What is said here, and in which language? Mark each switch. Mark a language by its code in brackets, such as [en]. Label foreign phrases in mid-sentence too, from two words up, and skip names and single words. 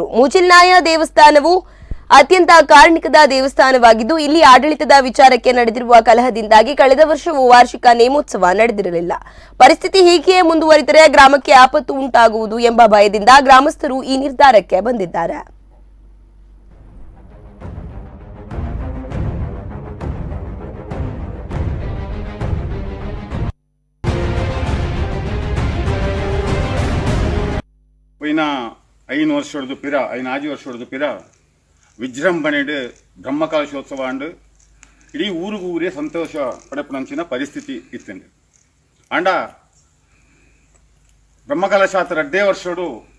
[kn] ಮೂಚಿಲ್ನಾಯ ದೇವಸ್ಥಾನವು ಅತ್ಯಂತ ಕಾರಣಿಕದ ದೇವಸ್ಥಾನವಾಗಿದ್ದು, ಇಲ್ಲಿ ಆಡಳಿತದ ವಿಚಾರಕ್ಕೆ ನಡೆದಿರುವ ಕಲಹದಿಂದಾಗಿ ಕಳೆದ ವರ್ಷವೂ ವಾರ್ಷಿಕ ನೇಮೋತ್ಸವ ನಡೆದಿರಲಿಲ್ಲ. ಪರಿಸ್ಥಿತಿ ಹೀಗೆಯೇ ಮುಂದುವರಿದರೆ ಗ್ರಾಮಕ್ಕೆ ಆಪತ್ತು ಉಂಟಾಗುವುದು ಎಂಬ ಭಯದಿಂದ ಗ್ರಾಮಸ್ಥರು ಈ ನಿರ್ಧಾರಕ್ಕೆ ಬಂದಿದ್ದಾರೆ. [tcy] ಐನ 5 ವರ್ಷ ಪಿರ ಐನ 5 ವರ್ಷ ಪಿರ ವಿಜೃಂಭಣೆ ಬ್ರಹ್ಮಕಲಶೋತ್ಸವ ಅಂಡ್ ಇಡೀ ಊರೇ ಸಂತೋಷ ಪಡಪನಂಚಿನ ಪರಿಸ್ಥಿತಿ ಇತ್ತಂಡು ಅಂಡ ಬ್ರಹ್ಮಕಲಶಾತ್ರ 2 ವರ್ಷಡು